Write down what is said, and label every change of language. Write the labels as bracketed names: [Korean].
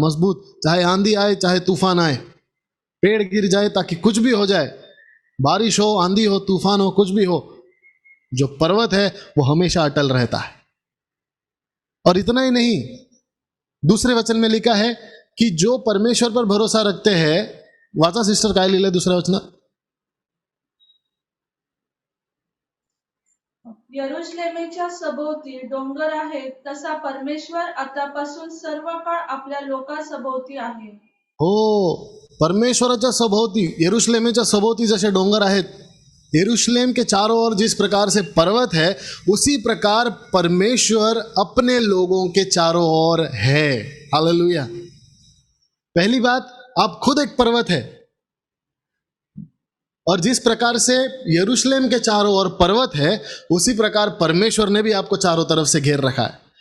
[Hindi] मजबूत, चाहे आंधी आए, चाहे तूफान आए, पेड़ गिर जाए, ताकि कुछ भी हो जाए, बारिश हो, आंधी हो, तूफान हो, कुछ भी हो, जो पर्वत है वो हमेशा अटल रहता है। और इतना ही नहीं, दूसरे वचन में लिखा है कि जो परमेश्वर पर भरोसा रखते हैं, [Marathi] वाचा सिस्टर काय लिहिलंय [Hindi] दूसरा वचन? [Marathi] यरुशलेमेच्या सभोवती डोंगर आहेत, तसा परमेश्वर आतापासून सर्व काळ आपल्या लोकांसभोवती आहे. हो, परमेश्वराच्या सभोवती, यरुशलेमेच्या सभोवती जसे डोंगर आहेत, [Hindi] यरूशलेम के चारों ओर जिस प्रकार से पर्वत है, उसी प्रकार परमेश्वर अपने लोगों के चारों ओर है। हालेलुया। पहली बात, आप खुद एक पर्वत है, और जिस प्रकार से यरूशलेम के चारों ओर पर्वत है, उसी प्रकार परमेश्वर ने भी आपको चारों तरफ से घेर रखा है।